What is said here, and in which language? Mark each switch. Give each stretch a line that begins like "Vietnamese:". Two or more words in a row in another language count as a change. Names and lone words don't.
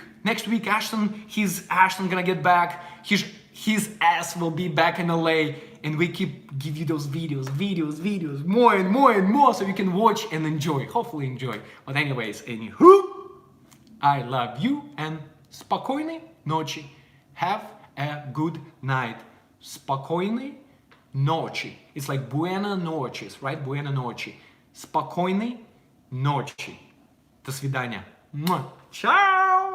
English: Next week, Ashton gonna get back. His ass will be back in LA, and we give you those videos, more and more, so you can watch and enjoy, hopefully enjoy. But anyways, anywho, I love you, and
Polish: spokojnej noci.
English: Have a good night.
Polish: Spokojnej noci.
English: It's like
Spanish: buena noches,
English: right?
Spanish: Buena noci.
Polish: Spokojnej noci.
Russian: До свидания. Ciao!